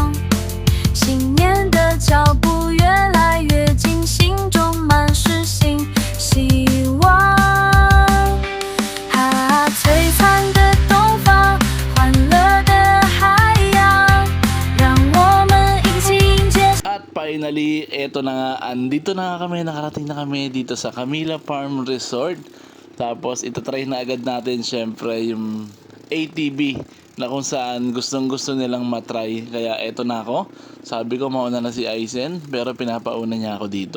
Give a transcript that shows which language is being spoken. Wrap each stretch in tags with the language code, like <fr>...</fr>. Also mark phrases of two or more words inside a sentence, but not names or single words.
<zh>新年的脚步越来越近，心中满是希望。璀璨的东方，欢乐的海洋，让我们一起迎接。</zh> <tl>At finally, eto na nga, andito na nga kami, nakarating na kami dito sa Camila Farm Resort. Tapos itatry na agad natin syempre yung ATV na kung saan gustong gusto nilang matry. Kaya eto na ako, sabi ko mauna na si Aizen pero pinapauna niya ako dito.</tl>